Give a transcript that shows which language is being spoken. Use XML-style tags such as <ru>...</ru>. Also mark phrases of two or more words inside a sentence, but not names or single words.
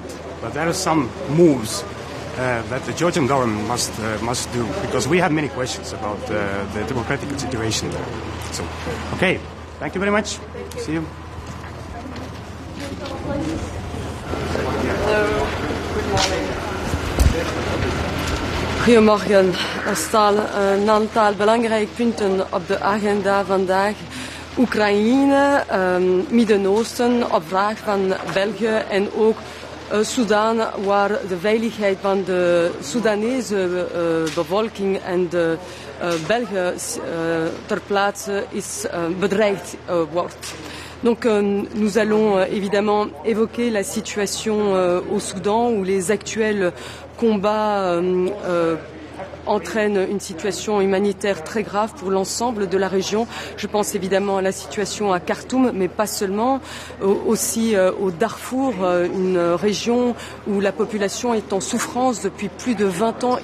<en>But there are some moves that the Georgian government must do, because we have many questions about the democratic situation there. So, okay, thank you very much. See you. Hello, good morning.</en> <nl>Goedemorgen. Er staan een aantal belangrijke punten op de agenda vandaag. Oekraïne, Midden-Oosten, op vraag van België en ook Sudan, waar de veiligheid van de Soedanese bevolking en de Belgen ter plaatse bedreigd wordt.</nl> <fr>Donc nous allons évidemment évoquer la situation au Soudan où les actuels combats entraîne une situation humanitaire très grave pour l'ensemble de la région. Je pense évidemment à la situation à Khartoum, mais pas seulement, aussi au Darfour, une région où la population est en souffrance depuis plus de 20 ans.</fr>